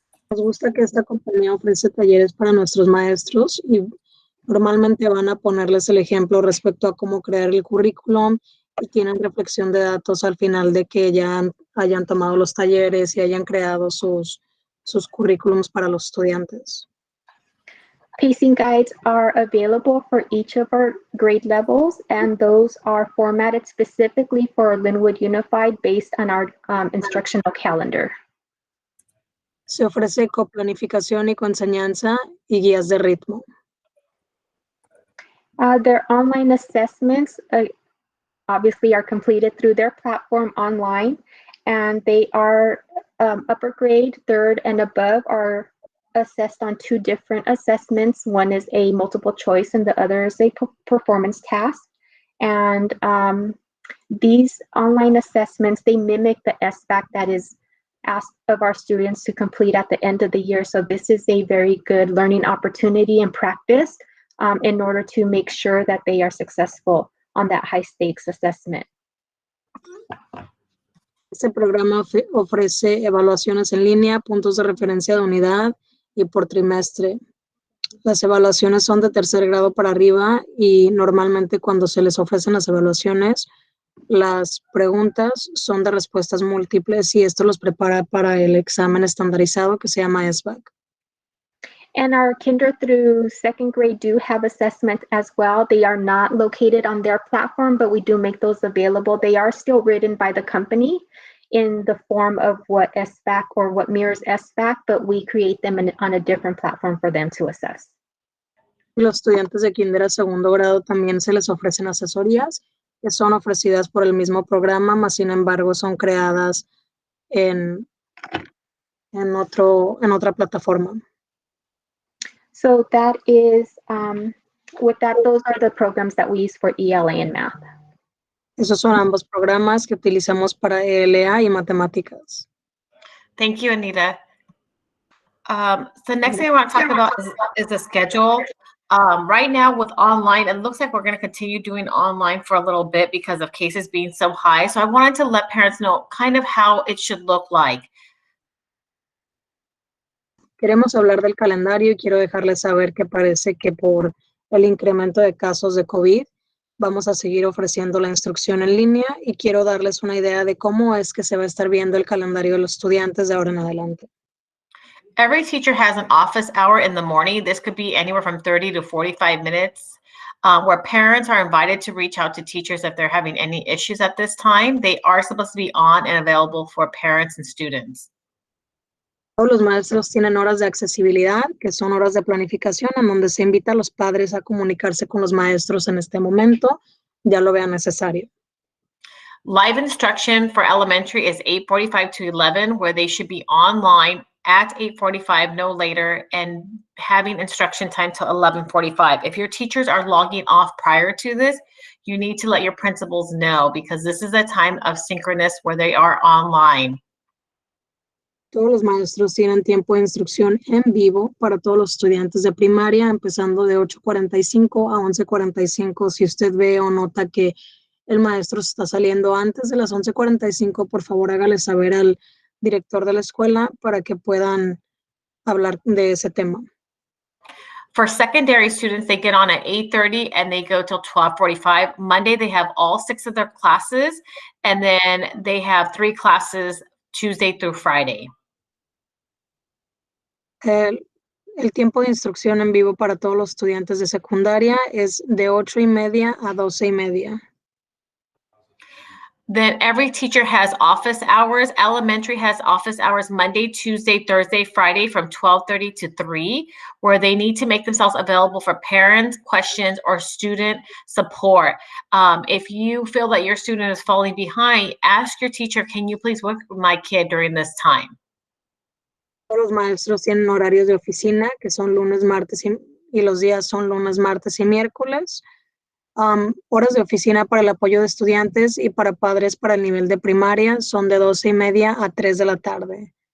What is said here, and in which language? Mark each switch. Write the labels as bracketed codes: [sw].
[es] Nos gusta que esta compañía ofrece talleres para nuestros maestros y normalmente van a ponerles el ejemplo respecto a cómo crear el currículum y tienen reflexión de datos al final de que ya hayan tomado los talleres y hayan creado sus currículums para los estudiantes. [en] Pacing guides are available for each of our grade levels, and those are formatted specifically for Linwood Unified based on our instructional calendar. [es] Se ofrece coplanificación y coenseñanza y guías de ritmo. [en] Their online assessments obviously are completed through their platform online, and they are upper grade, third and above are assessed on two different assessments. One is a multiple choice and the other is a performance task. And these online assessments, they mimic the SBAC that is asked of our students to complete at the end of the year. So this is a very good learning opportunity and practice in order to make sure that they are successful on that high stakes assessment [es] Este programa ofrece evaluaciones en línea, puntos de referencia de unidad y por trimestre. Las evaluaciones son de tercer grado para arriba y normalmente cuando se les ofrecen las evaluaciones, las preguntas son de respuestas múltiples y esto los prepara para el examen estandarizado que se llama SBAC. [en] And our kinder through second grade do have assessments as well. They are not located on their platform, but we do make those available. They are still written by the company in the form of what SBAC or what mirrors SBAC, but we create them on a different platform for them to assess. [es] Los estudiantes de kinder a segundo grado también se les ofrecen asesorías que son ofrecidas por el mismo programa, mas sin embargo son creadas en otra plataforma. [en] So that is, those are the programs that we use for ELA and math. [es] Esos son ambos programas que utilizamos para ELA y matemáticas. [en] Thank you, Anita. So next thing I want to talk about is the schedule. Right now with online, it looks like we're going to continue doing online for a little bit because of cases being so high. So I wanted to let parents know kind of how it should look like. [es] Queremos hablar del calendario y quiero dejarles saber que parece que por el incremento de casos de COVID vamos a seguir ofreciendo la instrucción en línea y quiero darles una idea de cómo es que se va a estar viendo el calendario de los estudiantes de ahora en adelante. [en] Every teacher has an office hour in the morning. This could be anywhere from 30 to 45 minutes where parents are invited to reach out to teachers if they're having any issues at this time. They are supposed to be on and available for parents and students. [es] Todos los maestros tienen horas de accesibilidad, que son horas de planificación, en donde se invita a los padres a comunicarse con los maestros en este momento, ya lo vean necesario. [en] Live instruction for elementary is 8:45 to 11, where they should be online at 8:45, no later, and having instruction time till 11:45. If your teachers are logging off prior to this, you need to let your principals know because this is a time of synchronous where they are online. [es] Todos los maestros tienen tiempo de instrucción en vivo para todos los estudiantes de primaria, empezando de 8:45 a 11:45. Si usted ve o nota que el maestro está saliendo antes de las 11:45, por favor hágale saber al director de la escuela para que puedan hablar de ese tema. [en] For secondary students, they get on at 8:30 and they go till 12:45. Monday, they have all 6 of their classes, and then they have 3 classes Tuesday through Friday. [es] El tiempo de instrucción en vivo para todos los estudiantes de secundaria es de 8:30 a 12:30. [en] Then every teacher has office hours. Elementary has office hours Monday, Tuesday, Thursday, Friday from 12:30 to 3, where they need to make themselves available for parents, questions, or student support. If you feel that your student is falling behind, ask your teacher, can you please work with my kid during this time? [es] Todos los maestros tienen horarios de oficina, que son lunes, martes y los días son lunes, martes y miércoles. Horas de oficina para el apoyo de estudiantes y para padres para el nivel de primaria son de 12:30 a 3 de la tarde.